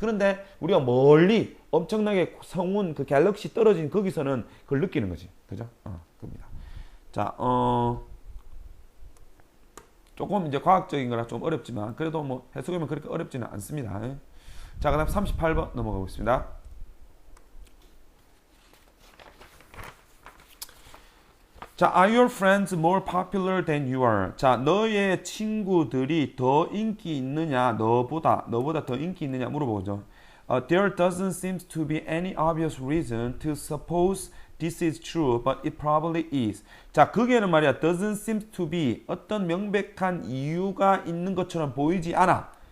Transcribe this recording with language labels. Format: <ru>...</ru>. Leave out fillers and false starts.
<ko>그런데 우리가 멀리 엄청나게 성운 그 갤럭시 떨어진 거기서는 그걸 느끼는 거지, 그죠? 그겁니다. 자, 조금 이제 과학적인 거라 좀 어렵지만 그래도 뭐 해석하면 그렇게 어렵지는 않습니다. 자, 그 다음 38번 넘어가 보겠습니다.</ko> <en>자, are your friends more popular than you are?</en> <ko>자, 너의 친구들이 더 인기 있느냐, 너보다 더 인기 있느냐 물어보죠.</ko> <en>There doesn't seem to be any obvious reason to suppose this is true, but it probably is.</en> <ko>자, 거기에는 말이야,</ko> <en>doesn't seem to be</en> <ko>어떤 명백한 이유가 있는 것처럼 보이지 않아.</ko>